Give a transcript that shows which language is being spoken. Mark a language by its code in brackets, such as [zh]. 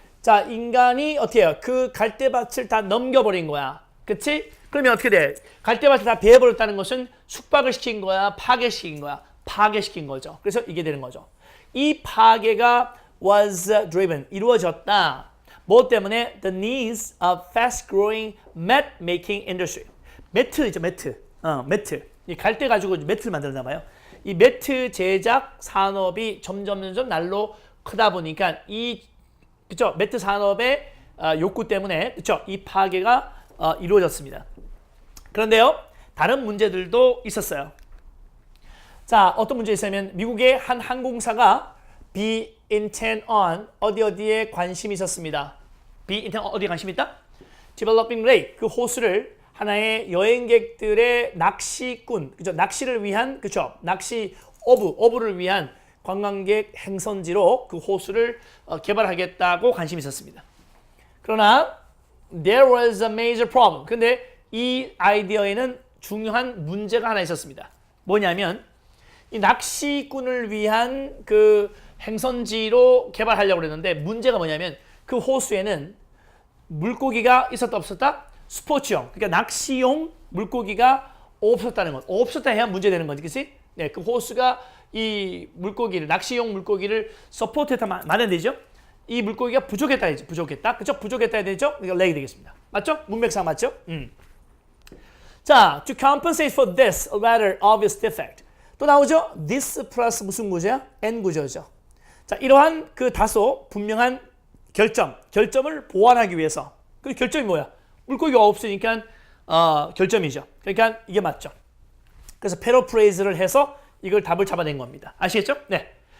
[ko] 자, 인간이 어떻게 해요? 그 갈대밭을 다 넘겨버린 거야. 그치? 그러면 어떻게 돼? 갈대밭을 다 베어버렸다는 것은 숙박을 시킨 거야? 파괴시킨 거야? 파괴시킨 거죠. 그래서 이게 되는 거죠. 이 파괴가 [en] was driven, [ko] 이루어졌다. 뭐 때문에? [en] The needs of fast-growing mat-making industry. [ko] 매트죠, 매트. 매트. 이 갈대 가지고 매트를 만들었나 봐요. 이 매트 제작 산업이 점점 날로 크다 보니까 그쵸? 매트 산업의 욕구 때문에 그쵸? 이 파괴가 이루어졌습니다. 그런데요, 다른 문제들도 있었어요. 자, 어떤 문제 있었냐면 미국의 한 항공사가 [en] be intent on [ko] 어디에 관심이 있었습니다. [en] be intent on [ko] 어디에 관심이 있다? [en] developing lake [ko] 그 호수를 하나의 여행객들의 낚시꾼, 그죠? 낚시를 위한 그죠? 낚시 어부를 위한 관광객 행선지로 그 호수를 개발하겠다고 관심이 있었습니다. 그러나 [en] there was a major problem. [ko] 근데 이 아이디어에는 중요한 문제가 하나 있었습니다. 뭐냐면 이 낚시꾼을 위한 그 행선지로 개발하려고 그랬는데 문제가 뭐냐면 그 호수에는 물고기가 있었다 없었다? 스포츠용, 그러니까 낚시용 물고기가 없었다는 것. 없었다 해야 문제되는 거지, 그치? 네, 그 호수가 이 물고기를, 낚시용 물고기를 서포트했다 말해야 되죠? 이 물고기가 부족했다 해야지, 부족했다. 그죠? 부족했다 해야 되죠? 이거 렉이 되겠습니다. 맞죠? 문맥상 맞죠? 자, [en] to compensate for this rather obvious defect. [ko] 또 나오죠? this 플러스 무슨 구조야? n 구조죠. 자, 이러한 그 다소 분명한 결점을 보완하기 위해서. 그 결점이 뭐야? 물고기가 없으니까 결점이죠. 그러니까 이게 맞죠. 그래서 패러프레이즈를 해서 이걸 답을 잡아낸 겁니다. 아시겠죠? 네.